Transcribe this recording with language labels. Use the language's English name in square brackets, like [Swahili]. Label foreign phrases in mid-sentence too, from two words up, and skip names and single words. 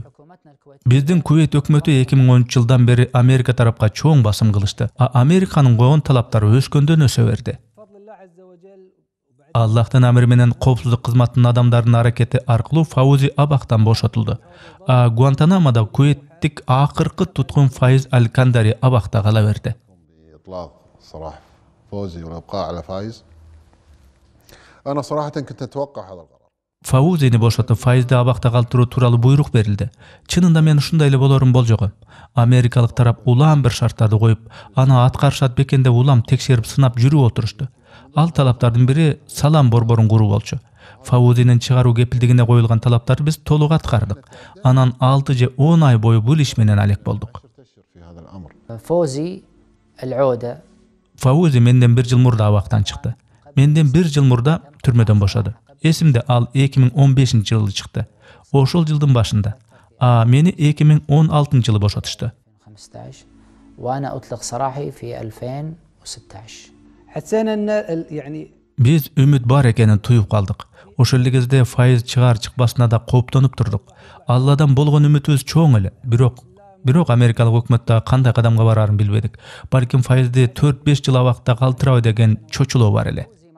[Kyrgyz] Биздин Кувейт өкмөтү 2013-жылдан бери Америка тарапка чоң басым кылышты. Американын койгон талаптары өскөндөн өсө берди. Аллахтын амри менен коопсуздук кызматынын адамдарынын аракети аркылуу Фаузи абактан бошотулду. Гуантанамода Кувейттик акыркы туткун Файз Аль-Кандари абакта кала берди. [Arabic] إطلاق صراحة فوزي والإبقاء على فايز. أنا صراحة كنت أتوقع هذا القرار. [Kyrgyz] Фаузини бошотуп Файзди абакта калтыруу тууралуу буйрук берилди. Чынында мен ушундай эле болорун болжогом. Америкалык тарап улам бир шарттарды коюп, аны аткарышат бекен деп улам текшерип сынап жүрүп отурушту. Ал талаптардын бири Салам борборун куруу болчу. Фаузинин чыгаруу кепилдигине коюлган талаптарды биз толук аткардык. Анан 6 же 10 ай бою бул иш менен алек болдук. [Arabic] في هذا الأمر. فوزي العودة [Kyrgyz] Фаузи менден 1 жыл мурда абактан чыкты. Менден 1 жыл мурда түрмөдөн бошоду. Эсимде ал 2015-жылы чыкты. Ошол жылдын башында. Мени 2016-жылы бошотушту. [Arabic] 15 وأنا أطلق سراحي في 2016. حسينا ان يعني [Kyrgyz] Биз үмүт бар экенин туюп калдык. Ошол эле кезде Файыз чыгар чыкпасына да кооптонуп турдук. Алладан болгон үмүтүбүз чоң эле. Бирок Америкалык өкмөт да кандай кадамга барарын билбедик. Балким Файызды 4-5 жыл абакта калтырабы деген чочулоо бар эле.